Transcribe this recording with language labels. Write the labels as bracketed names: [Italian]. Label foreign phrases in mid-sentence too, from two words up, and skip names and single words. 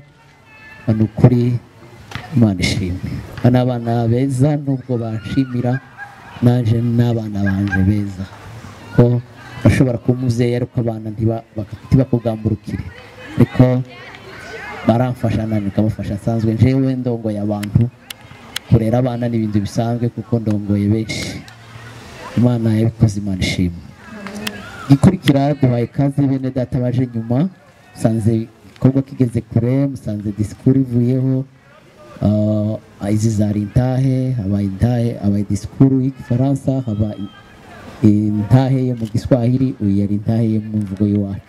[Rundi] Ni ukuri Imana ishimwe. Bana abana beza, nubwo banshimira naje n'abana banje beza, ko bashobora kuba umubyeyi ariko abana ntibakugamburukire, ariko baramfasha nani nikamufasha. Asanzwe njewe ndongoye abantu, kurera abana n'ibintu bisanzwe kuko ndongoye benshi. Imana yabikoze, Imana ishimwe. Gikurikira duhaye ikaze bene data baje nyuma, musanze igikorwa kigeze kure, musanze disikuru ivuyeho, izi zari intahe, habaye intahe, habaye disikuru y'igifaransa, intahe ye mu Giswahili, uyu yari intahe ye mu mvugo y'iwacu.